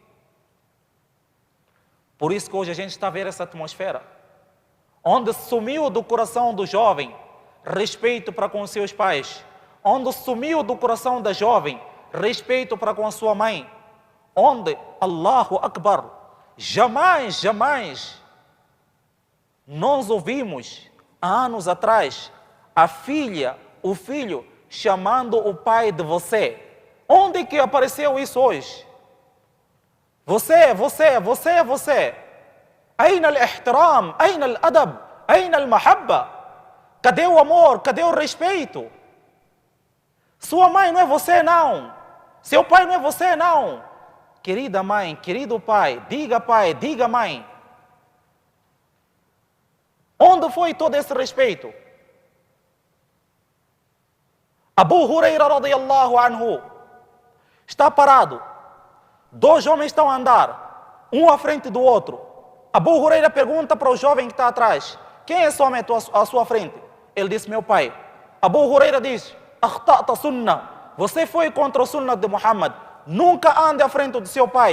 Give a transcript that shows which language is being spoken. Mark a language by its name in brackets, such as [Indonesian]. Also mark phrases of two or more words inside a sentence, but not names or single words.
[Portuguese] Por isso que hoje a gente está a ver essa atmosfera, onde sumiu do coração do jovem respeito para com seus pais, onde sumiu do coração da jovem respeito para com a sua mãe, onde, [Arabic] الله أكبر, [Portuguese] jamais nós ouvimos, há anos atrás, a filha, o filho, chamando o pai de você. Onde que apareceu isso hoje? Você. [Arabic] أين الاحترام، أين الأدب، أين المحبة? [Portuguese] Cadê o amor? Cadê o respeito? Sua mãe não é você, não. Seu pai não é você, não. Querida mãe, querido pai, diga mãe. Onde foi todo esse respeito? Abu Huraira [Arabic] رضي الله عنه [Portuguese] está parado. Dois homens estão a andar, um à frente do outro. Abu Huraira pergunta para o jovem que está atrás: quem é esse homem à sua frente? Ele disse: meu pai. Abu Huraira diz: [Arabic] أخطأت السنة. [Portuguese] Você foi contra o sunnah de Muhammad. Nunca ande à frente do seu pai.